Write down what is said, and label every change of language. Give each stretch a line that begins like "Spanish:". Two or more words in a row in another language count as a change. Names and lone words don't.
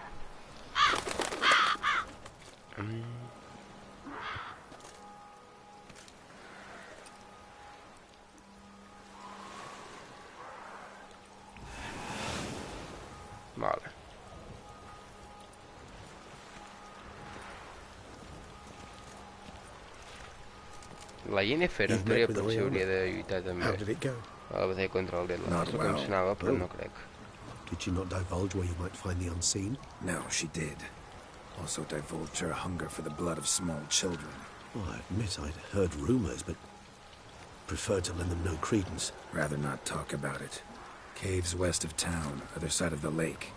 Catalan: Vale. La Yennefer en teoria potser hauria de lluitar també. A la batalla contra el Deadlands, el que em sonava, però no crec.
English: Did she not divulge where you might find the unseen? No, she did. Also divulged her hunger for the blood of small children. Well, I admit I'd heard rumors, but preferred to lend them no credence. Rather not talk about it. Caves west of town, other side of the lake.